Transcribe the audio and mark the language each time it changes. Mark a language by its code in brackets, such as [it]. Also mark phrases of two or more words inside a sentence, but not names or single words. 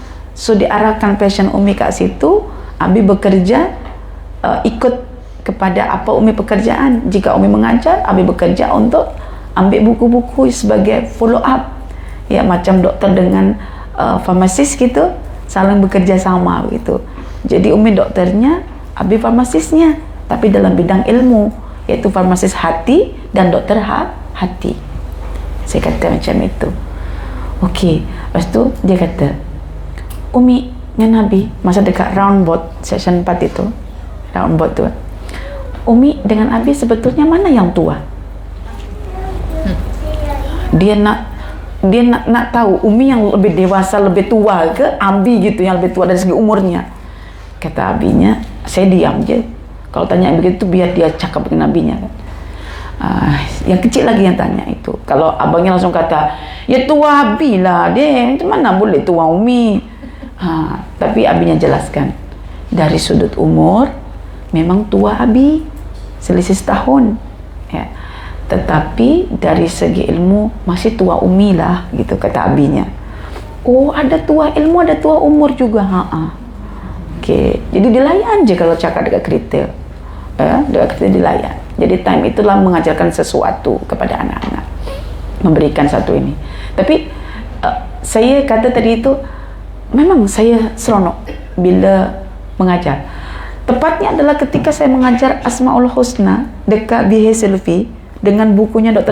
[ms] So diarahkan passion Umi kat situ, Abi bekerja, ikut kepada apa Umi pekerjaan. Jika Umi mengajar, Abi bekerja untuk ambil buku-buku sebagai [en] follow up. [ms] Ya, macam doktor dengan farmasis gitu, saling bekerja sama gitu. Jadi Umi dokternya, Abi farmasisnya, tapi dalam bidang ilmu, yaitu farmasis hati dan dokter hati. Saya kata macam itu. Okey, lepas tu dia kata, Umi dengan Abi masa dekat [en] roundboard session [ms] 4 itu, roundboard tu, Umi dengan Abi sebetulnya mana yang tua? Dia nak tahu Umi yang lebih dewasa, lebih tua ke Abi gitu, yang lebih tua dari segi umurnya. Kata Abinya, saya diam je. Kalau tanya begitu biar dia cakap dengan Abinya kan. Yang kecil lagi yang tanya itu. Kalau abangnya langsung kata, ya tua Abi lah dia, macam mana boleh tua Umi? Tapi Abinya jelaskan, dari sudut umur memang tua Abi, selisih setahun ya, tetapi dari segi ilmu masih tua Umi lah gitu, kata Abinya. Oh, ada tua ilmu, ada tua umur juga. Okey, jadi dilayan je kalau cakap dekat kereta, dekat kereta dilayan. Jadi time itulah mengajarkan sesuatu kepada anak-anak, memberikan satu ini. Tapi saya kata tadi itu, memang saya seronok bila mengajar. Tepatnya adalah ketika saya mengajar Asmaul Husna dekat BH Selfie dengan bukunya Dr.